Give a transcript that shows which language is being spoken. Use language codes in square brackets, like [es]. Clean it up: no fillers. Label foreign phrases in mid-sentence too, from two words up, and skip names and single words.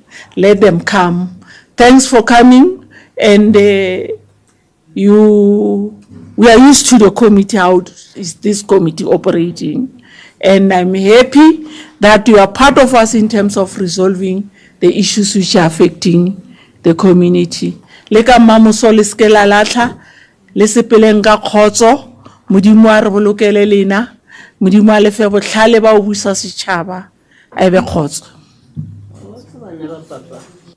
[en] Let them come. Thanks for coming. And we are used to the committee, how is this committee operating. And I'm happy that you are part of us in terms of resolving the issues which are affecting the community. [nso] Leka mamusole skela latha, lesepeleng ka khotso, modimo a re bolokele lena, modimo a lefe botlhale ba o busa setšhaba, a ebe khotso.